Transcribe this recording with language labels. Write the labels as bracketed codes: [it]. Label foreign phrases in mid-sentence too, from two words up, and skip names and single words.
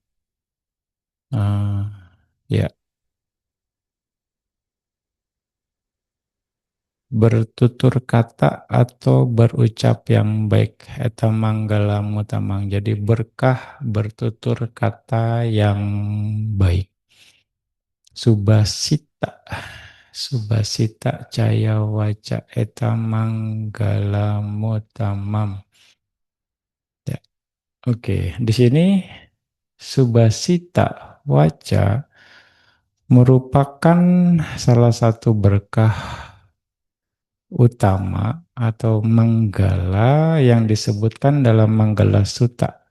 [id] Eh, ya, bertutur kata atau berucap yang baik. [pi] Eta manggala mutamang. [id] Jadi berkah bertutur kata yang baik. Subasita. [pi] Subasita caya waca eta manggala mutamam. [id] Ya, oke, di sini [pi] subasita waca [id] merupakan salah satu berkah utama atau manggala yang disebutkan dalam Manggala Sutta.